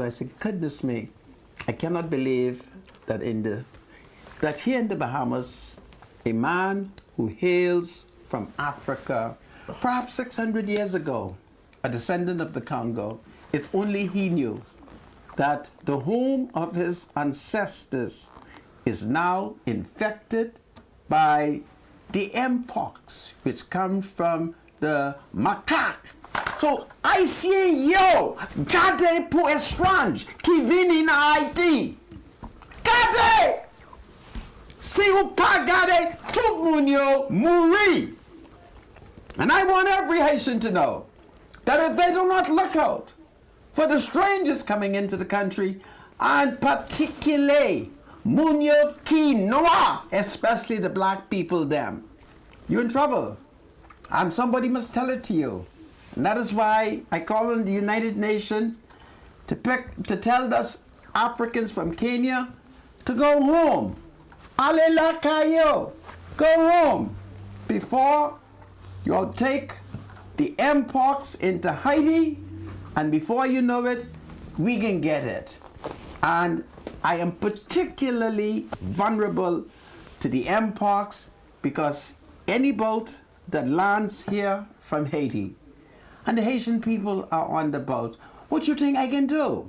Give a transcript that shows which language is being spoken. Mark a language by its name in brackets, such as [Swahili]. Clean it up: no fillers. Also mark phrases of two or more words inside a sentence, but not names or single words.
[English] I said, goodness me, I cannot believe that here in the Bahamas, a man who hails from Africa, perhaps 600 years ago, a descendant of the Congo, if only he knew that the home of his ancestors is now infected by the Mpox, which comes from the macaque. So, [Haitian Creole] Haïtien yo, gade pour estrange qui vini na Haïti. Gade! Si ou pa gade, tout moun yo mouri. [English] And I want every Haitian to know that if they do not look out for the strangers coming into the country, and particularly [Haitian Creole] moun yo ki noir, [English] especially the black people them, you're in trouble. And somebody must tell it to you. And that is why I call on the United Nations to tell us Africans from Kenya to go home. [Haitian Creole] Ale la kayo. [English] Go home before you'll take the Mpox into Haiti, and before you know it, we can get it. And I am particularly vulnerable to the Mpox because any boat that lands here from Haiti, and the Haitian people are on the boat, what you think I can do?